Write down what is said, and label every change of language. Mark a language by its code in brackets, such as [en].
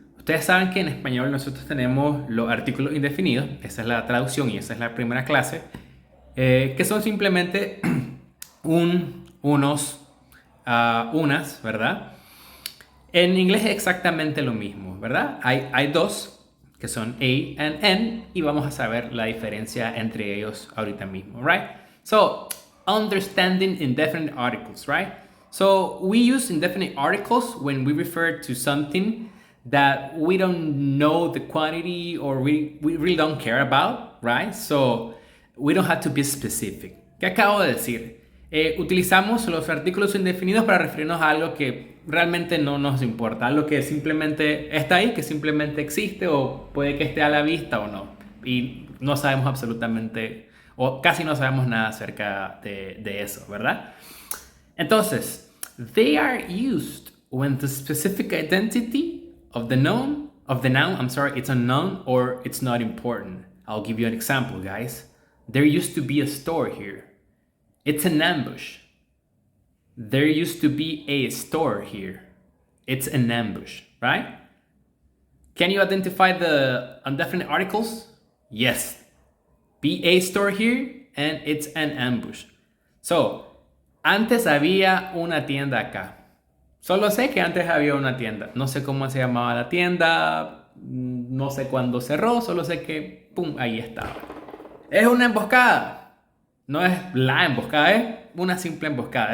[es] Ustedes saben que en español nosotros tenemos los artículos indefinidos, esa es la traducción y esa es la primera clase, que son simplemente unos, unas, ¿verdad? En inglés es exactamente lo mismo, ¿verdad? Hay dos, que son A and N, y vamos a saber la diferencia entre ellos ahorita mismo, right? [en] So, understanding indefinite articles, right? So, we use indefinite articles when we refer to something that we don't know the quantity or we really don't care about, right? So, we don't have to be specific. [es] ¿Qué acabo de decir? Utilizamos los artículos indefinidos para referirnos a algo que realmente no nos importa, algo que simplemente está ahí, que simplemente existe o puede que esté a la vista o no. Y no sabemos absolutamente, o casi no sabemos nada acerca de eso, ¿verdad? [en] Entonces, they are used when the specific identity of the noun, it's unknown or it's not important. I'll give you an example, guys. There used to be a store here. It's an ambush. There used to be a store here. It's an ambush, right? Can you identify the indefinite articles? Yes. Be a store here and it's an ambush. [es] So, antes había una tienda acá. Solo sé que antes había una tienda. No sé cómo se llamaba la tienda. No sé cuándo cerró. Solo sé que, ¡pum!, ahí estaba. Es una emboscada. No es la emboscada, es una simple emboscada.